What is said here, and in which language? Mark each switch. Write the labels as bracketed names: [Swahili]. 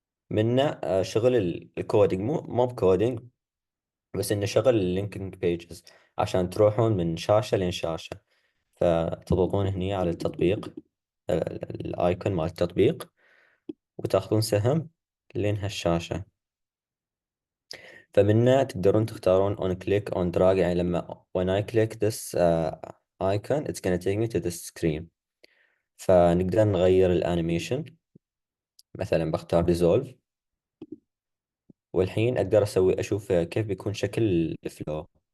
[Arabic] منه شغل الكودينج، مو بكودينج، بس انه شغل اللينكينج بيجز عشان تروحون من شاشة لين شاشة. فتضغطون هني على التطبيق، الايكون مال التطبيق، وتاخذون سهم لين هالشاشة. فمنه تقدرون تختارون [English] on click on drag، [Arabic] يعني لما [English] when I click this icon it's gonna take me to this screen. [Arabic] فنقدر نغير الانيميشن، مثلا بختار dissolve. والحين اقدر اشوف كيف بيكون شكل الفلو.